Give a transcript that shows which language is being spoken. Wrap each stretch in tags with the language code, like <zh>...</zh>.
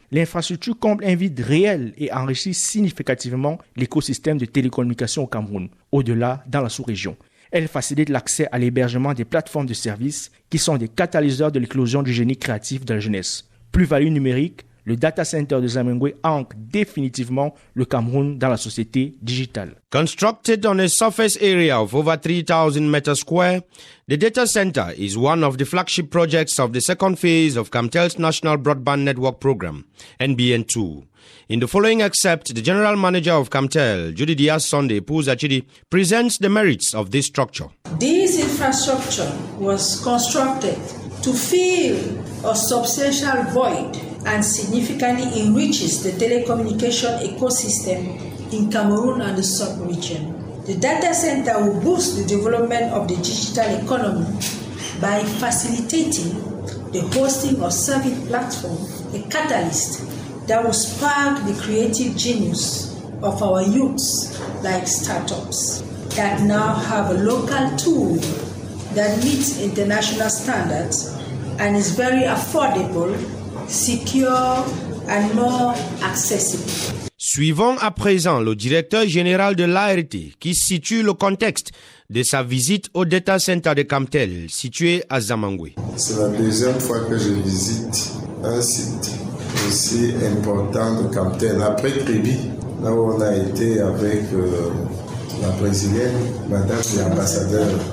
<fr>L'infrastructure comble un vide réel et enrichit significativement l'écosystème de télécommunications au Cameroun, au-delà dans la sous-région. Elle facilite l'accès à l'hébergement des plateformes de services qui sont des catalyseurs de l'éclosion du génie créatif de la jeunesse. Plus-value numérique, le data center de Zamengwe ancre définitivement le Cameroun dans la société digitale.</fr> <en>Constructed on a surface area of over 3,000 meters square, the data center is one of the flagship projects of the second phase of Camtel's National Broadband Network Program, NBN2. In the following excerpt, the General Manager of Camtel, Judith Yah Sunday Epus-Achidi, presents the merits of this structure. This infrastructure was constructed to fill a substantial void and significantly enriches the telecommunication ecosystem in Cameroon and the sub-region. The data center will boost the development of the digital economy by facilitating the hosting of service platforms, a catalyst that will spark the creative genius of our youths like startups that now have a local tool that meets international standards and is very affordable, secure and more accessible.</en> <fr>Suivons à présent le directeur général de l'ART qui situe le contexte de sa visite au data center de Camtel situé à Zamengwe. C'est la deuxième fois que je visite un site aussi important de Camtel, après Trébi, là où on a été avec la brésilienne, madame l'ambassadeur.</fr>